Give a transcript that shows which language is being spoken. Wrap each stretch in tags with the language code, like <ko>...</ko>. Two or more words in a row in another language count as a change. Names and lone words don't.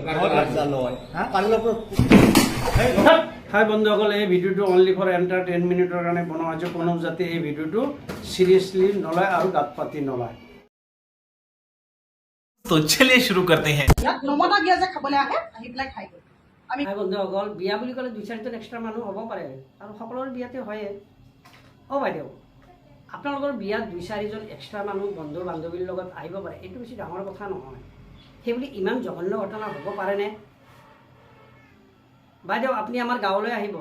<as>হাই বন্ধুসকল, এই ভিডিওটো</as> <en>only for</en> <as>এণ্টাৰটেইনমেণ্টৰ কাৰণে বনোৱা হৈছে। কোনো যাতে এই ভিডিওটো সিৰিয়াছলি নলয় আৰু গাত পাতি নলয়।</as> <hi>तो चलिए शुरू करते हैं।</hi> <as>নমতা বিয়া যে খাবলৈ আহে আহি পেলাই খাই গ'ল। হাই বন্ধুসকল, বিয়া বুলি ক'লে 2-4জন এক্সট্ৰা মানুহ হ'ব পাৰে আৰু সকলোৰে বিয়াতে হয়ে। অ' বাইদেউ, আপোনালোকৰ বিয়াত 2-4জন এক্সট্ৰা মানুহ বন্ধু বান্ধৱীৰ লগত আহিব পাৰে, এইটো বেছি ডাঙৰ কথা নহয়। সেইবুলি ইমান জঘন্য ঘটনা হ'ব পাৰেনে? বাইদেউ, আপুনি আমাৰ গাঁৱলৈ আহিব।</as>